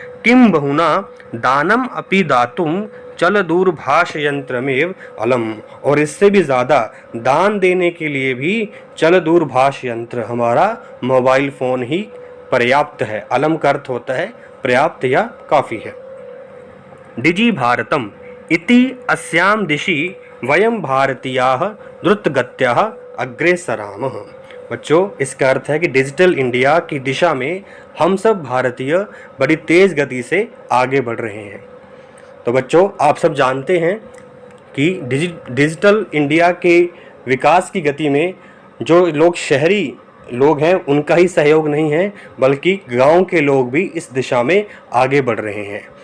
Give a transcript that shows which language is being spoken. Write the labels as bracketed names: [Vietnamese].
[Sanskrit] किम बहुना दानम अपि दातुम चल दूरभाष यंत्रमेव अलम। [Hindi] और इससे भी ज़्यादा दान देने के लिए भी चल दूरभाष यंत्र, हमारा मोबाइल फ़ोन ही पर्याप्त है। अलम का अर्थ होता है पर्याप्त या काफ़ी है। [Sanskrit] डिजि भारतम इति अस्याम दिशि वयम भारतीयाः द्रुतगत्याः अग्रेसरामः। [Hindi] बच्चों, इसका अर्थ है कि डिजिटल इंडिया की दिशा में हम सब भारतीय बड़ी तेज़ गति से आगे बढ़ रहे हैं। तो बच्चों, आप सब जानते हैं कि डिजिटल इंडिया के विकास की गति में जो लोग शहरी लोग हैं उनका ही सहयोग नहीं है, बल्कि गांव के लोग भी इस दिशा में आगे बढ़ रहे हैं।